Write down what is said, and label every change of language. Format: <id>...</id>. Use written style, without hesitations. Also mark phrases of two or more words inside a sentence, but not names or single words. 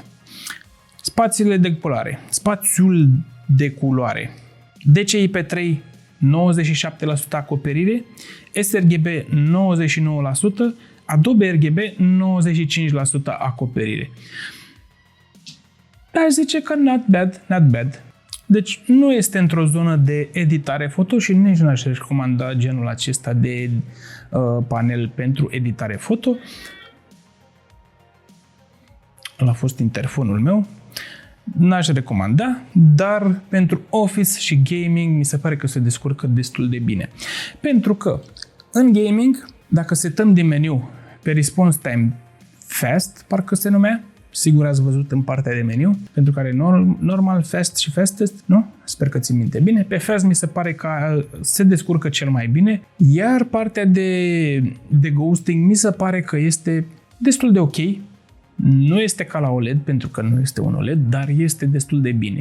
<ro>Spațiile de culoare. Spațiul de culoare. DCI-P3 97% acoperire, sRGB 99%, Adobe RGB 95% acoperire. Aș zice că</ro> <en>not bad.</en> <ro>Deci nu este într-o zonă de editare foto și nici nu aș recomanda genul acesta de panel pentru editare foto. Ăla a fost interfonul meu. N-aș recomanda, dar pentru Office și gaming mi se pare că se descurcă destul de bine. Pentru că în gaming, dacă setăm din meniu pe</ro> <en>response time fast,</en> <ro>parcă se numea, sigur ați văzut în partea de meniu, pentru care normal, fast și fastest, nu? Sper că țin minte bine. Pe fast mi se pare că se descurcă cel mai bine, iar partea de ghosting mi se pare că este destul de ok. Nu este ca la OLED, pentru că nu este un OLED, dar este destul de bine.</ro>